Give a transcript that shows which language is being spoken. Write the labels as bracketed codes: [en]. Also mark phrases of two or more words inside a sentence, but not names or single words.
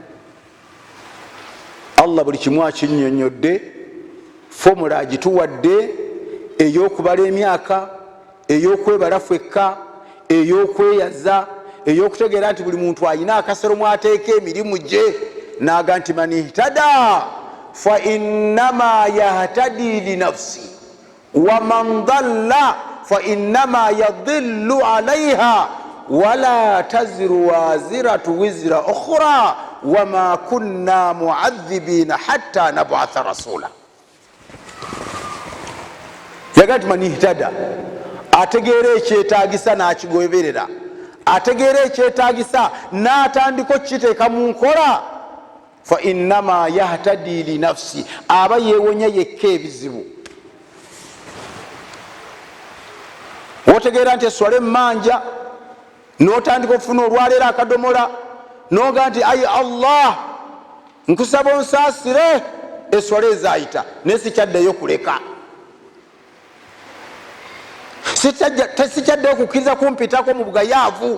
[lg] Allah buli kimu akinnyonnyodde, fomula agituwadde ey'okubala emyaka, ey'okwebala ffekka, ey'okweyaza, ey'okutegeera nti buli muntu alina akasero mwateeka emirimu gye. Naga nti [ar] من اهتدى فإنما يهتدي لنفسه ومن ضل فإنما يضل عليها ولا تزر وازرة وزر أخرى وما كنا معذبين حتى نبعث رسولا. [lg] Yaga nti [ar] من اهتدى, [lg] ategeera ekyetaagisa n'akigoberera, ategeera ekyetaagisa n'atandika okukiteeka mu nkola, [ar] فإنما يهتدي لنفسه, [lg] aba yeewonya yekka ebizibu. Otegeera nti eswala emmanja n'otandika okufuna olwaleero akadomola noga nti ayi Allah nkusaba onsaasire, eswala ezayita naye sikyaddeyo kuleka, sikyaddeyo kukkiriza kumpitako mu bugayaavu.